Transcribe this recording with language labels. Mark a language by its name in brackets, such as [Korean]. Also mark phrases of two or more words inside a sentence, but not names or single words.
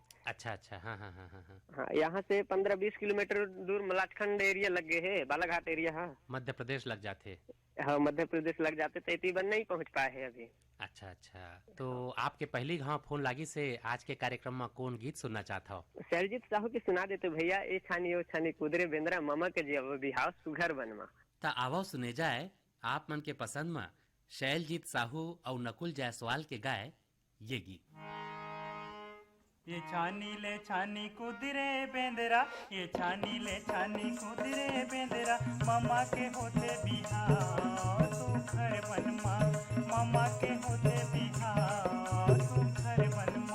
[Chhattisgarhi] अच्छा अच्छा, हाँ हाँ हाँ हाँ हाँ, हाँ, यहाँ से 15-20 किलोमीटर दूर मलाजखंड एरिया लग गए है, बालाघाट एरिया। हाँ, मध्य प्रदेश लग जाते। हाँ, मध्य प्रदेश लग जाते, तो इतनी बार नहीं पहुँच पाए है अभी। अच्छा अच्छा, तो आपके पहली घाव फोन लागी से आज के कार्यक्रम में कौन गीत सुनना चाहता हो? शैलजीत साहू की सुना देते भैया। ए छानी ओ छानी कुदरे बेंद्रा ममा के जी बिहाव सुघर बनमा। ता आवो सुने जाए आप मन के पसंद में शैलजीत साहू और नकुल जायसवाल के गाए ये गीत। ये छानी ले छानी कुदरे बेंदरा, ये छानी ले छानी कुदरे बेंदरा, मामा के होते बिहाव सुघर बनमा, मामा के होते बिहाव सुघर बनमा।